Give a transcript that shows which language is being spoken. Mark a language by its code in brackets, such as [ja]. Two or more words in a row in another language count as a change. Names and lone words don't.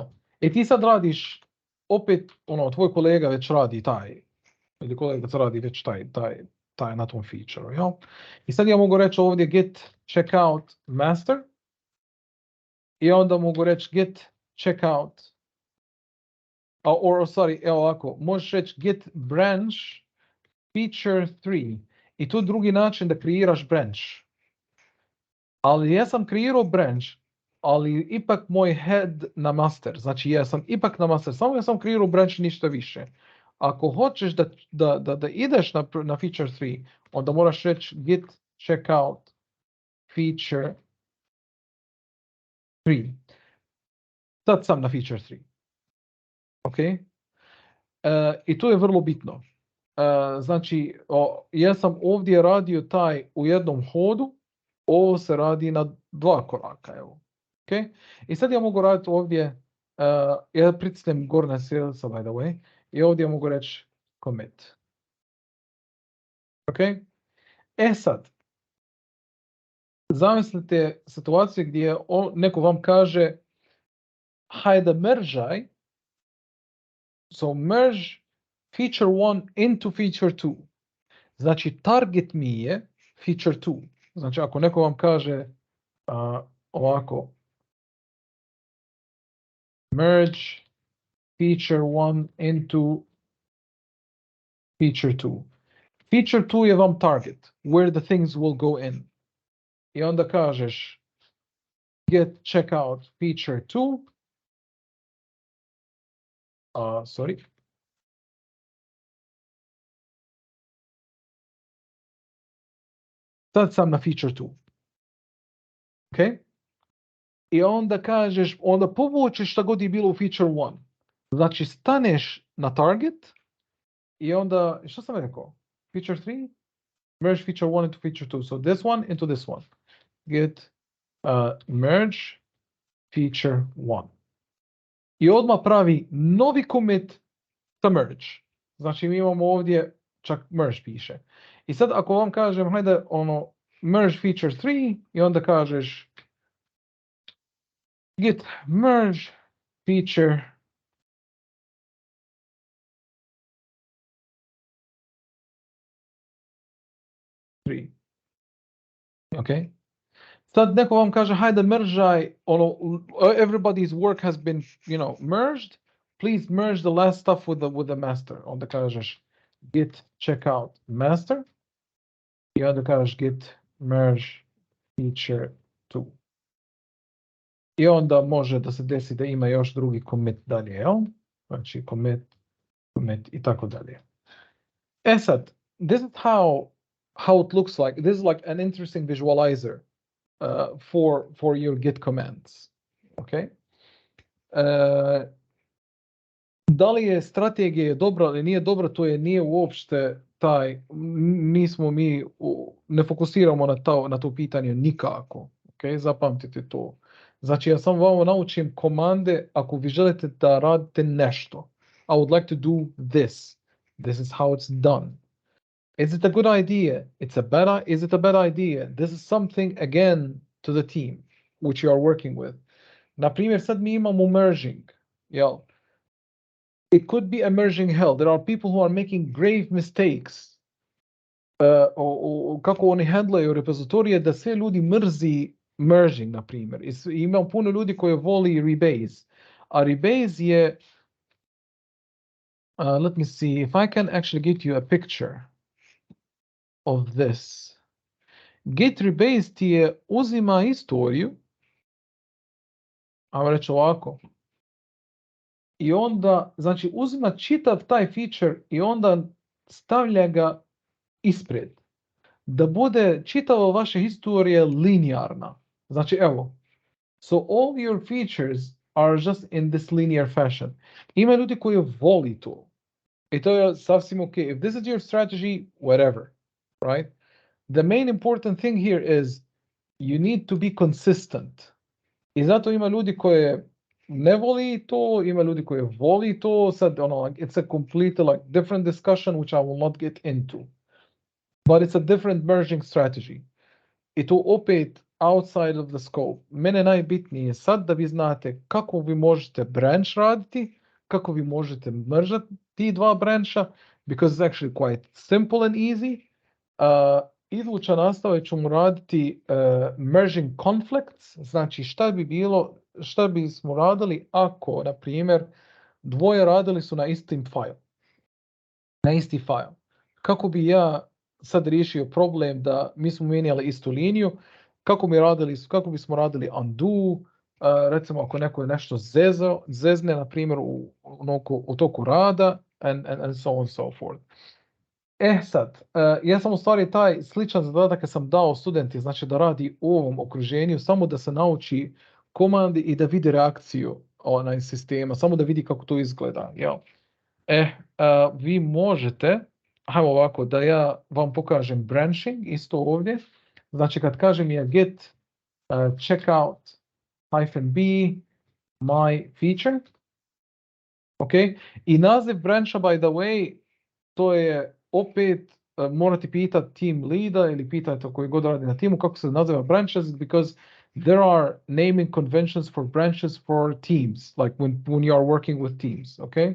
[bs] I ti sad radiš, opet, tvoj kolega već radi taj, ili kolega radi već taj na tom feature, jel? I sad ja mogu reći ovdje [en] git checkout master [bs] i onda mogu reći [en] git checkout, [bs] evo ovako, možeš reći [en] git branch feature 3 [bs] i to je drugi način da kreiraš branch. ali ja sam kreirao branch, ali ipak moj head na master, znači ja sam ipak na master, samo ja sam kreirao branch, ništa više. Ako hoćeš da ideš na feature 3, onda moraš reći [en] git checkout feature 3. [bs] Sad sam na feature 3. Ok? I to je vrlo bitno. Znači, ja sam ovdje radio taj u jednom hodu, ovo se radi na 2 koraka, evo. Okay? I sad ja mogu raditi ovdje, ja pritisnem gornja sredstva, [en] by the way, [bs] i ovdje mogu reći commit. Ok? Sad, zamislite situaciju gdje neko vam kaže, hajde meržaj, [en] so merge feature 1 into feature 2. [bs] Znači, target mi je feature 2. Znači, ako neko vam kaže ovako, [en] merge feature 1 into feature 2. [bs] Feature 2 je vam target, [en] where the things will go in. [bs] I onda kažeš [en] get checkout feature 2. [bs] Sorry. Sad sam na feature 2. Ok? I onda kažeš, onda povučeš šta god je bilo u feature 1. Znači, staneš na target i onda, što sam rekao? Feature 3? [en] Merge feature 1 into feature 2. So this one into this one. Get merge feature 1. [bs] I odmah pravi novi commit sa merge. Znači, mi imamo ovdje, čak merge piše. I sad ako vam kažem, hajde, [en] merge feature 3, [bs] i onda kažeš [en] git merge feature 3. [bs] Ok? Sad neko vam kaže, hajde meržaj, [en] everybody's work has been, merged. Please merge the last stuff with the master. [bs] Onda kažeš [en] git checkout master. [bs] I onda kažeš [en] git merge feature 2. [bs] I onda može da se desi da ima još drugi commit dalje, jel? Znači commit i tako dalje. Sad, [en] this is how it looks like. This is like an interesting visualizer for your git commands. Okay? [bs] Da li je strategija dobra ili nije dobra, to nije uopšte ne fokusiramo na to pitanje nikako. Okay? Zapamtite to. Znači, ja samo vam naučim komande ako vi želite da radite nešto. [en] I would like to do this. This is how it's done. Is it a good idea? Is it a bad idea? This is something, again, to the team which you are working with. [bs] Na primjer, sad mi imamo merging. Jel? [en] It could be a merging hell. There are people who are making grave mistakes. [bs] Kako oni handlaju repozitorije, da sve ljudi mrzi merging, na primjer. Imam puno ljudi koji voli rebase. A rebase je, [en] let me see, if I can actually get you a picture of this. Git rebase [bs] ti je uzima historiju, ajmo reći ovako, i onda, znači, uzima čitav taj feature i onda stavlja ga ispred. Da bude čitava vaša historija linearna. Znači, evo, [en] so all your features are just in this linear fashion. [bs] Ima ljudi koji voli to. I to je sasvim ok. [en] If this is your strategy, whatever, right? The main important thing here is you need to be consistent. [bs] I zato ima ljudi koje ne voli to, ima ljudi koji voli to. Sad, [en] it's a completely different discussion which I will not get into. But it's a different merging strategy. [bs] I to opet [en] outside of the scope. [bs] Mene najbitnije sad da vi znate kako vi možete branch raditi, kako vi možete meržati ti dva brancha, [en] because it's actually quite simple and easy. [bs] Iduća nastava ćemo raditi [en] merging conflicts, [bs] znači šta bismo radili ako, na primjer, dvoje radili su na isti file. Kako bi ja sad riješio problem da mi smo mijenjali istu liniju, kako bismo radili undo, recimo ako neko je nešto zezne, na primjer u toku rada, [en] and so on so forth. [bs] Sad, ja sam u stvari taj sličan zadatak kad sam dao studenti, znači da radi u ovom okruženju, samo da se nauči komandi i da vidi reakciju sistema, samo da vidi kako to izgleda. Jel? Vi možete, hajmo ovako, da ja vam pokažem branching, isto ovdje. Znači kad kažem je [en] get checkout -b my feature, [bs] ok, i naziv brancha, by the way, to je opet morate pitati team leada ili pitajte koji god radi na timu kako se naziva branches, [en] because there are naming conventions for branches for teams, like when you are working with teams, [bs] ok?